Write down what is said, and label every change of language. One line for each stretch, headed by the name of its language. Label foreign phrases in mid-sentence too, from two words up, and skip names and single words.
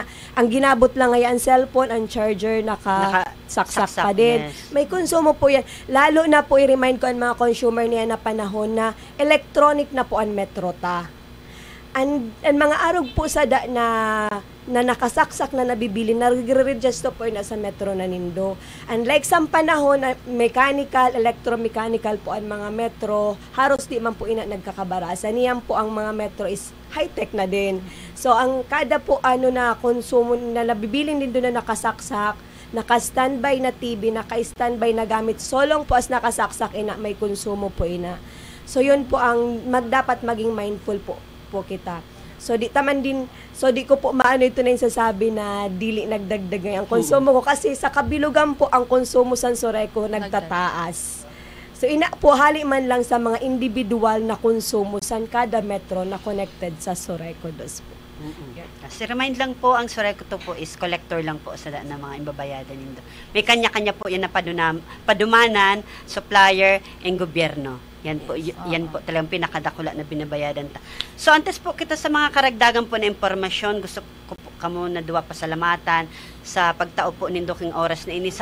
Bikol: Ang ginabot lang nga ang cellphone, ang charger saksak pa din. Yes. May konsumo po yan. Lalo na po i-remind ko ang mga consumer niya na panahon na electronic na po ang Metro ta. Ang mga arog po sa na nakasaksak na nabibili, nagre-register po na sa Metro na nindo. Unlike sa panahon na mechanical, electromechanical po ang mga Metro, haros di man po ina nagkakabarasan. Niyan po ang mga Metro is high-tech na din. So, ang kada po na konsumo na nabibili nindo na nakasaksak, naka-standby na TV, naka-standby na gamit, solong po as nakasaksak ina, may konsumo po ina. So, yun po ang dapat maging mindful po kita. So di ko po maano ito na yung sasabi na dili nagdagdag ang konsumo ko kasi sa kabilugan po ang konsumo sa Soreco nagtataas. So ina po hali man lang sa mga individual na konsumo sa kada Metro na connected sa Soreco dos po. Kasi remind lang po, ang Soreco to po is collector lang po sa na mga imbabayadan nindo. May kanya-kanya po yan na padumanan, supplier, and gobyerno. Yan po, yan po talagang pinakadakula na binabayadan ta. So antes po kita sa mga karagdagan po na impormasyon, gusto ko po kamo na duwa pasalamatan sa pagtao po nindo king oras na ini.